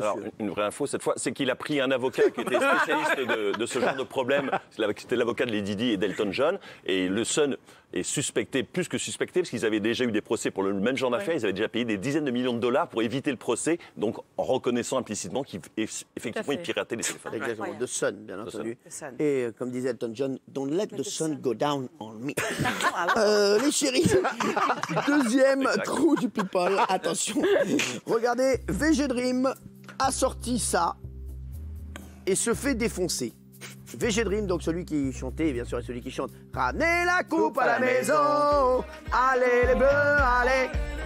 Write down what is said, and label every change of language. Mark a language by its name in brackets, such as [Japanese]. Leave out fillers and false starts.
[French] Alors, une vraie info cette fois, c'est qu'il a pris un avocat qui était spécialiste de ce genre de problème. C'était l'avocat de Lady Di et d'Elton John. Et le Sun est suspecté, plus que suspecté, parce qu'ils avaient déjà eu des procès pour le même genre d'affaires. Ils avaient déjà payé des dizaines de millions de dollars pour éviter le procès, donc en reconnaissant implicitement qu'effectivement, ils pirataient les téléphones. Exactement, The Sun, bien entendu. Sun. Et comme disait Elton John, [English] don't let the sun go down on me. [French] Les chéris, deuxième trou du people, attention. Regardez, VG Dream a sorti ça et se fait défoncer. VG Dream, donc celui qui chantait, bien sûr, et celui qui chante « Ramenez la coupe à la maison, allez les bleus, allez !»